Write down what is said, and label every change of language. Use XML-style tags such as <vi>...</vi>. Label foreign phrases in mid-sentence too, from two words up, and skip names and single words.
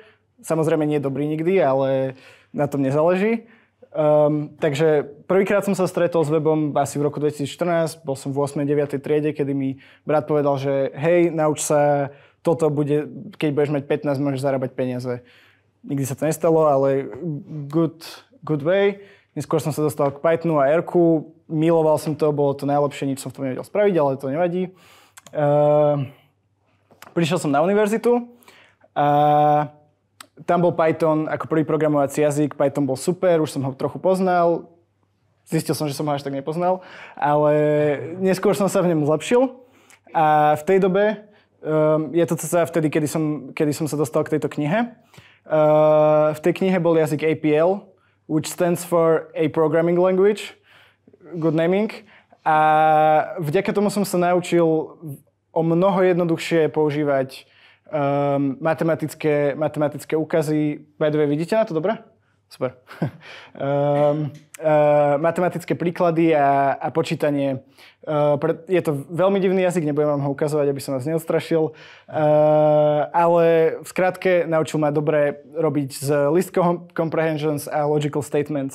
<sk>Samozrejme nie dobrý nikdy, ale na tom nezáleží. Takže prvýkrát som sa stretol s webom asi v roku 2014, bol som v 8. 9. triede, kedy mi brat povedal, že hej, nauč sa, toto bude, keď budeš mať 15, môžeš zarábať peniaze. Nikdy sa to nestalo, ale</sk> <en>good way.</en> <sk>Neskôr som sa dostal k Pythonu a R-ku, miloval som to, bolo to najlepšie, nič som v tom nevedel spraviť, ale to nevadí. Prišiel som na univerzitu a tam bol Python ako prvý programovací jazyk. Python bol super, už som ho trochu poznal. Zistil som, že som ho až tak nepoznal, ale neskôr som sa v ňom zlepšil. A v tej dobe, je to cca vtedy, kedy som sa dostal k tejto knihe. V tej knihe bol jazyk APL,</sk> <en>which stands for A Programming Language. Good naming.</en> <sk>A vďaka tomu som sa naučil o mnoho jednoduchšie používať matematické úkazy.</sk> <en>By the way,</en> <sk>vidíte na to dobre? Super. Matematické príklady a počítanie. Je to veľmi divný jazyk, nebudem vám ho ukazovať, aby som vás neodstrašil. Ale v skratke naučil ma dobre robiť z</sk> <en>list comprehensions</en> <sk>a</sk> <en>logical statements.</en>